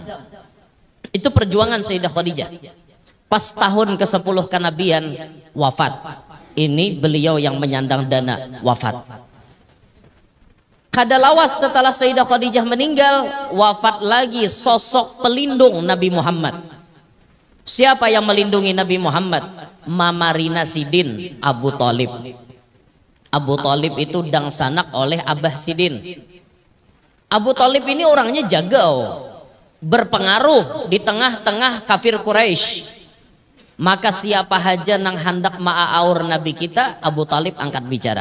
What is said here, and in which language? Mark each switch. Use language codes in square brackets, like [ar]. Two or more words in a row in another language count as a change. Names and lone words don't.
[bjn] Itu perjuangan Sayyidah Khadijah. Pas tahun ke-10 kenabian wafat, ini beliau yang menyandang dana wafat. Kada lawas setelah Sayyidah Khadijah meninggal, wafat lagi sosok pelindung Nabi Muhammad. Siapa yang melindungi Nabi Muhammad? Mamarina Sidin Abu Talib. Abu Talib itu dangsanak oleh Abah Sidin. Abu Talib ini orangnya jagau, berpengaruh di tengah-tengah kafir Quraisy. Maka siapa haja nang hendak ma'aur Nabi kita, Abu Talib angkat bicara.